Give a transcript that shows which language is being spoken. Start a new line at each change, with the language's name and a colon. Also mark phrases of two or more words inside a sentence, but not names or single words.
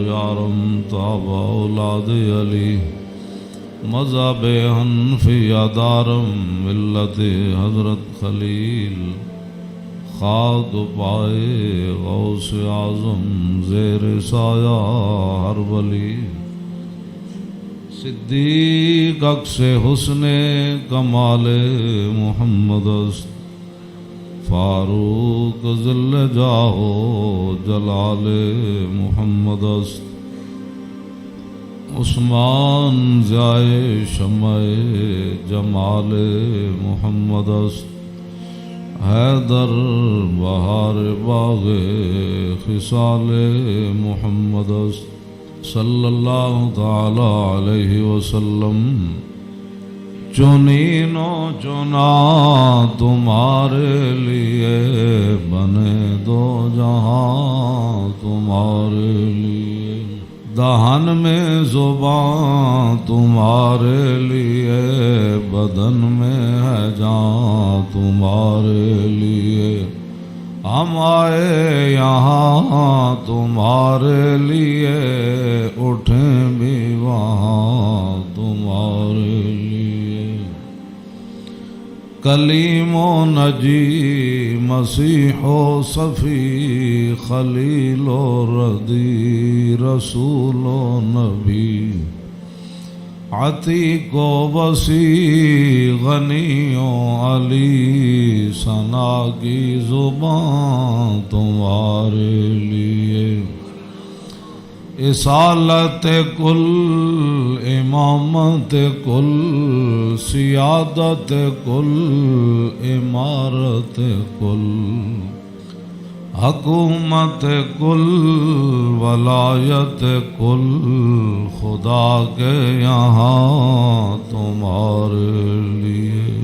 Persian: یارم تابع اولاد علی، مذہب حنفیہ دارم ملت حضرت خلیل، خاک پائے غوث اعظم زیر سایہ ہر ولی، صدیق عکس حسن کمال محمد است، فاروق ذل جاہ جلال محمد است، عثمان ضیاء شمع جمال محمد است، حیدر بہار باغ خصال محمد است،
Arabic: صلی اللہ تعالی علیہ وسلم۔
Urdu: چنین و چنا تمہارے لیے، بنے دو جہاں تمہارے لیے، دہن میں زبان تمہارے لیے، بدن میں ہے جان تمہارے لیے، ہم آئے یہاں تمہارے لیے، اٹھیں بھی وہاں تمہارے لیے، کلیم و نجی مسیح و صفی، خلیل و ردی رسول و نبی، عتیق و وسیع غنی و علی، ثنا کی زبان تمہارے لیے، اصالت کل امامت کل، سیادت کل امارت کل، حکومت کل ولایت کل، خدا کے یہاں تمہارے لیے،